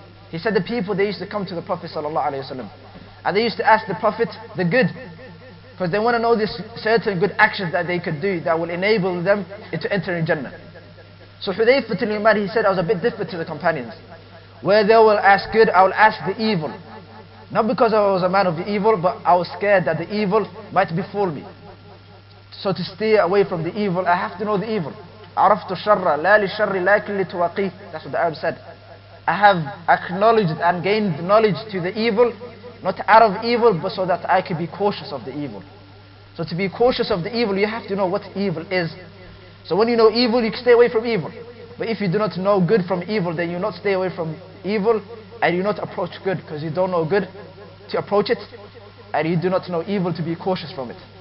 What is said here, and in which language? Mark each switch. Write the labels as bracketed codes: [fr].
[en] He said the people, they used to come to the Prophet ﷺ, and they used to ask the Prophet the good, because they want to know this certain good actions that they could do that will enable them to enter in Jannah. So Hudayfa ibn al-Yaman, he said, I was a bit different to the companions. Where they will ask good, I will ask the evil. Not because I was a man of the evil, but I was scared that the evil might befall me. So to stay away from the evil, I have to know the evil. [ar] عرفت الشر لا للشر لكن لتوقيه. [en] That's what the Arab said. I have acknowledged and gained knowledge to the evil, not out of evil, but so that I can be cautious of the evil. So to be cautious of the evil, you have to know what evil is. So when you know evil, you can stay away from evil. But if you do not know good from evil, then you not stay away from evil, and you not approach good, because you don't know good to approach it, and you do not know evil to be cautious from it.